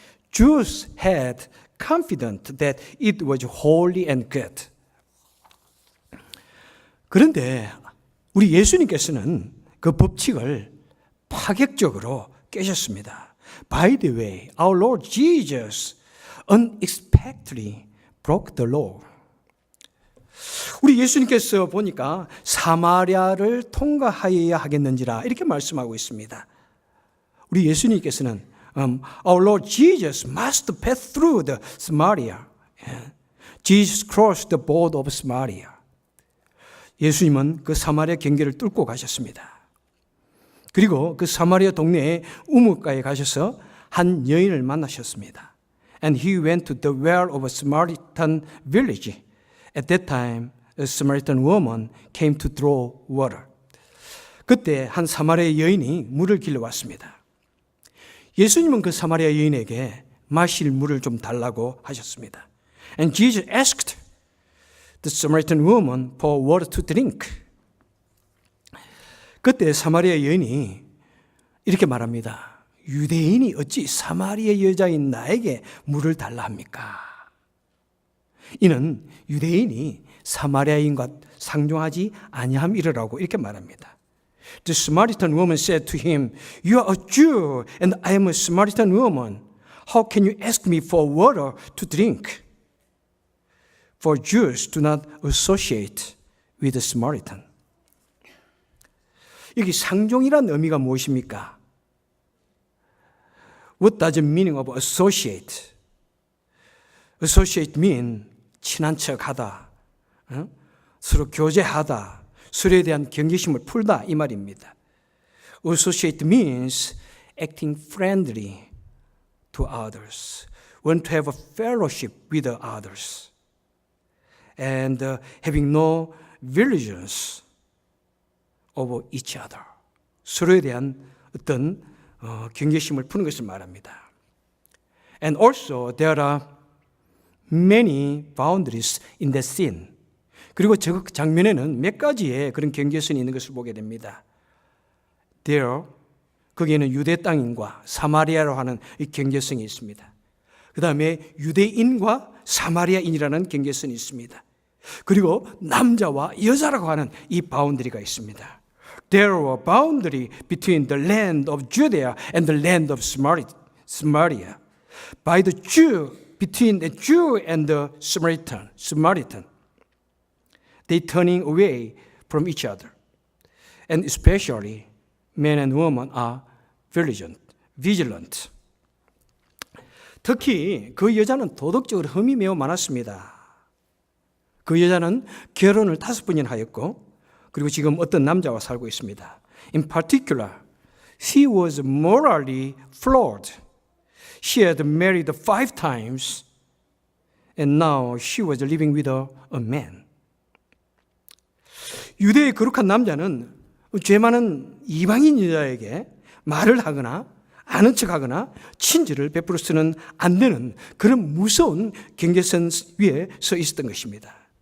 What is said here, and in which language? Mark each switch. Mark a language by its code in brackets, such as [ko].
[en] Jews had confident that it was holy and good. [ko] 그런데 우리 예수님께서는 그 법칙을 파격적으로 깨셨습니다. [en] By the way, our Lord Jesus unexpectedly broke the law. [ko] 우리 예수님께서 보니까 사마리아를 통과하여야 하겠는지라 이렇게 말씀하고 있습니다. 우리 예수님께서는 [en] Our Lord Jesus must pass through the Samaria. Jesus crossed the border of Samaria. [ko] 예수님은 그 사마리아 경계를 뚫고 가셨습니다. 그리고 그 사마리아 동네의 우물가에 가셔서 한 여인을 만나셨습니다. [en] And he went to the well of a Samaritan village. At that time, a Samaritan woman came to draw water. [ko] 그때 한 사마리아 여인이 물을 길러왔습니다. 예수님은 그 사마리아 여인에게 마실 물을 좀 달라고 하셨습니다. [en] And Jesus asked the Samaritan woman for water to drink. [ko] 그때 사마리아 여인이 이렇게 말합니다. 유대인이 어찌 사마리아 여자인 나에게 물을 달라 합니까? 이는 유대인이 사마리아인과 상종하지 아니함이라고 이렇게 말합니다. [en] The Samaritan woman said to him, You are a Jew and I am a Samaritan woman. How can you ask me for water to drink? For Jews do not associate with the Samaritan. [ko] 여기 상종이란 의미가 무엇입니까? [en] What does the meaning of associate? Associate mean [ko] 친한 척하다, 서로 교제하다, 서로에 대한 경계심을 풀다 이 말입니다. [en] Associate means acting friendly to others, want to have a fellowship with others, and having no violations of each other. [ko] 서로에 대한 어떤 경계심을 푸는 것을 말합니다. [en] And also there are many boundaries in the scene. [ko] 그리고 저 장면에는 몇 가지의 그런 경계선이 있는 것을 보게 됩니다. [en] There, [ko] 거기에는 유대 땅인과 사마리아로 하는 이 경계선이 있습니다. 그 다음에 유대인과 사마리아인이라는 경계선이 있습니다. 그리고 남자와 여자라고 하는 이 바운더리가 있습니다. [en] There were boundary between the land of Judea and the land of Samaria. By the Jew, between the Jew and the Samaritan. They turning away from each other. And especially men and women are vigilant. [ko] 특히 그 여자는 도덕적으로 흠이 매우 많았습니다. 그 여자는 결혼을 5번이나 하였고 그리고 지금 어떤 남자와 살고 있습니다. [en] In particular, she was morally flawed. She had married 5 times and now she was living with a man. [ko] 유대의 거룩한 남자는 죄 많은 이방인 여자에게 말을 하거나 아는 척하거나 친절을 베풀어서는 안 되는 그런 무서운 경계선 위에 서 있었던 것입니다.